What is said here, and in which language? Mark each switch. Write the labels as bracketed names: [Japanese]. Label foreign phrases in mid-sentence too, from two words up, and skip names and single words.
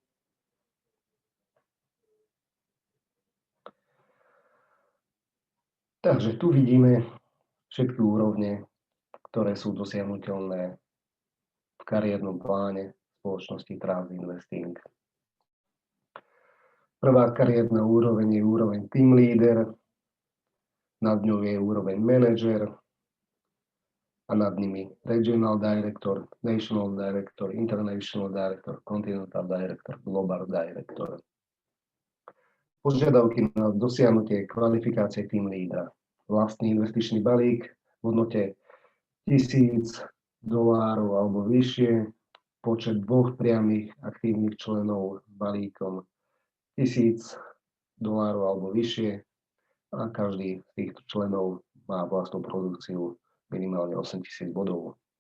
[Slovak] Takže tu vidíme všetky úrovne, ktoré sú dosiahnuteľné v kariérnom pláne spoločnosti Trust Investing. Prvá kariérna úroveň je úroveň [English] team leader, [Slovak] nad ňou je úroveň manager a nad nimi [English] regional director, national director, international director, continental director, global director. [Slovak] Požiadavky na dosiahnutie kvalifikácie [English] team leadera. [Slovak] Vlastný investičný balík v hodnote $1000 alebo vyššie, počet 2 priamých aktívnych členov s balíkom $1000 alebo vyššie a každý z týchto členov má vlastnú produkciu minimálne 8000 bodov.